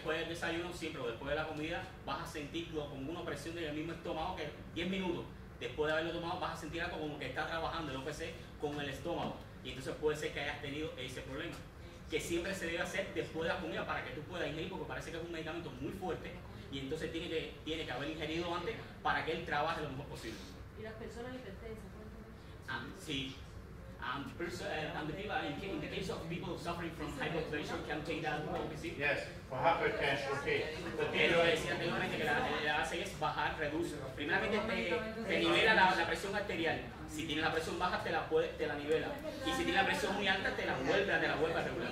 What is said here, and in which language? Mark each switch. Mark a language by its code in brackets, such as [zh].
[es] después del desayuno, siempre o después de la comida, vas a sentirlo como una presión del mismo estómago que 10 minutos después de haberlo tomado vas a sentir algo como que está trabajando el OPC con el estómago. Y entonces puede ser que hayas tenido ese problema. Que siempre se debe hacer después de la comida para que tú puedas ingerir, porque parece que es un medicamento muy fuerte y entonces tiene que haber ingerido antes para que él trabaje lo mejor posible. Y las personas hipertensas, cuéntame. Sí. [en] And the people, in the case of people suffering from high blood pressure, can take that OPC. Yes, for hypertension, okay. But [es] Él lo decía anteriormente que la hace es bajar, reduce. Primeramente te nivela la presión arterial. Si tienes la presión baja te la nivela. Y si tienes la presión muy alta te la vuelve a regular.